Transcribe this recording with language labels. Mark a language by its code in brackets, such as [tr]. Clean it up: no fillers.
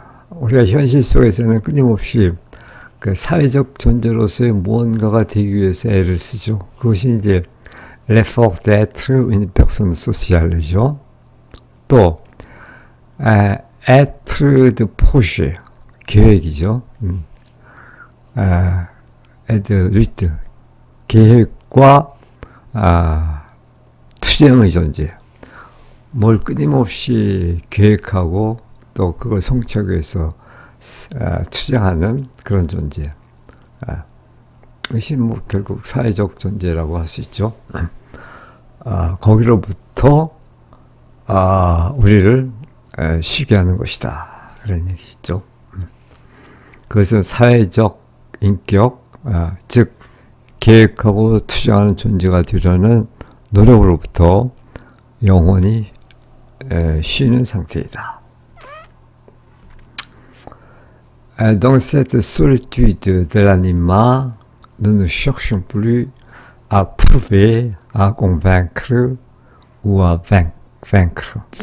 [ko] 우리가 현실 속에서는 끊임없이 그 사회적 존재로서의 무언가가 되기 위해서 애를 쓰죠. 그것이 이제 [fr] l'effort d'être une personne sociale이죠. 또 être de projet, [ko] 계획이죠. [fr] et de lutte, [ko] 계획과 투쟁의 존재. 뭘 끊임없이 계획하고 또 그걸 성취하기 위해서 투쟁하는 그런 존재. 이것이 뭐 결국 사회적 존재라고 할 수 있죠. 거기로부터 우리를 쉬게 하는 것이다. 그런 얘기죠. 그것은 사회적 인격, 즉 계획하고 투쟁하는 존재가 되려는 노력으로부터 영혼이 쉬는 상태이다. [fr] Dans cette solitude de l'anima, nous ne cherchons plus à prouver, à convaincre ou à vaincre.